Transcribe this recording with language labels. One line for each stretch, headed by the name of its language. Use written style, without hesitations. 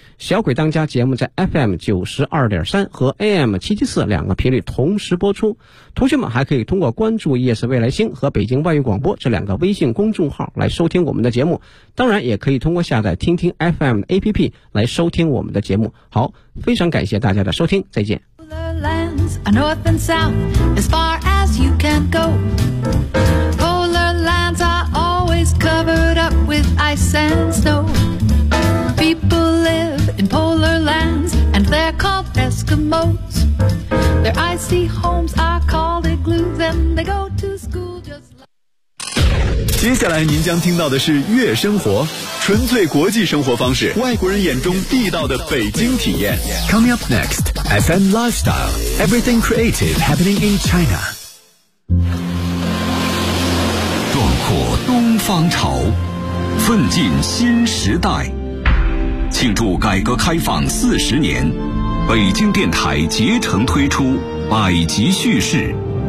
Chinese: 小鬼当家节目在 FM92.3 和 AM774 两个频率同时播出，同学们还可以通过关注夜市未来星和北京外语广播这两个微信公众号来收听我们的节目，当然也可以通过下载听听 FM 的 APP 来收听我们的节目。好，非常感谢大家的收听，再见。
English: Lands, a north and south, as far as you can go. Polar lands are always covered up with ice and snow. People live in polar lands, and they're called Eskimos. Their icy homes are called igloos, and they go to school just like.
Chinese: 接下来您将听到的是月生活，纯粹国际生活方式，外国人眼中地道的北京体验。
English: Coming up next. FM Lifestyle, everything creative happening in China.
Chinese: 壮阔东方潮，奋进新时代，庆祝改革开放40年，北京电台竭诚推出百集叙事。